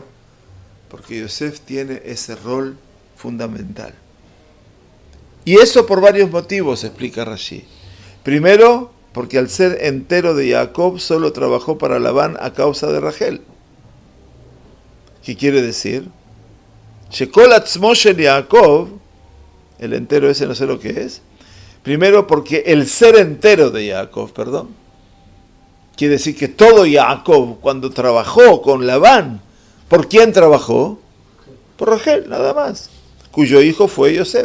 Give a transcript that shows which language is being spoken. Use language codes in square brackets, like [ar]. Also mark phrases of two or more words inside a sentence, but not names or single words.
[es] Porque Yosef tiene ese rol fundamental. Y eso por varios motivos, explica Rashi. Primero, porque al ser entero de Jacob solo trabajó para Labán a causa de Rachel. ¿Qué quiere decir? [he] שכל עצמו של יעקב, [es] el entero ese no sé lo que es. Primero porque el ser entero de Jacob, Quiere decir que todo Jacob, cuando trabajó con Labán, ¿por quién trabajó? Por Rachel, nada más, cuyo hijo fue Yosef.